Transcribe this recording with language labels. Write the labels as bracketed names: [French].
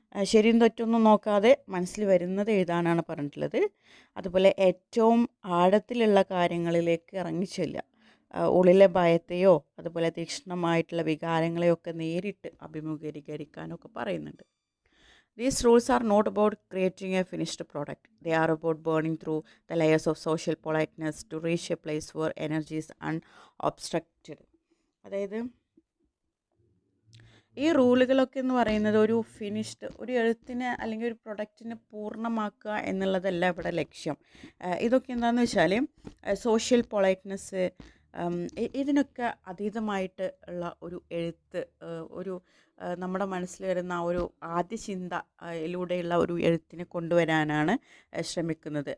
[Malayalam] ശരിയും തെറ്റൊന്നും നോക്കാതെ മനസ്സിൽ വരുന്നത് എഴുതാനാണ് പറഞ്ഞിട്ടുള്ളത്. അതുപോലെ ഏറ്റവും ആഴത്തിലുള്ള കാര്യങ്ങളിലേക്ക് ഇറങ്ങിച്ചെല്ലുക. ഉള്ളിലെ ഭയത്തെയോ അതുപോലെ തീക്ഷ്ണമായിട്ടുള്ള വികാരങ്ങളെയൊക്കെ നേരിട്ട് അഭിമുഖീകരിക്കാനൊക്കെ പറയുന്നുണ്ട്. [English] These rules are not about creating a finished product. They are about burning through the layers of social politeness to reach a place where energy is unobstructed. [Malayalam] അതായത് ഈ റൂളുകളൊക്കെ എന്ന് പറയുന്നത് ഒരു എഴുത്തിനെ അല്ലെങ്കിൽ ഒരു പ്രൊഡക്റ്റിനെ പൂർണ്ണമാക്കുക എന്നുള്ളതല്ല ഇവിടെ ലക്ഷ്യം. ഇതൊക്കെ എന്താണെന്ന് വെച്ചാൽ സോഷ്യൽ പൊളൈറ്റ്നെസ്, ഇതിനൊക്കെ അതീതമായിട്ട് ഉള്ള ഒരു എഴുത്ത്, നമ്മുടെ മനസ്സിൽ വരുന്ന ആ ഒരു ആദ്യ ചിന്തയിലൂടെയുള്ള ഒരു എഴുത്തിനെ കൊണ്ടുവരാനാണ് ശ്രമിക്കുന്നത്.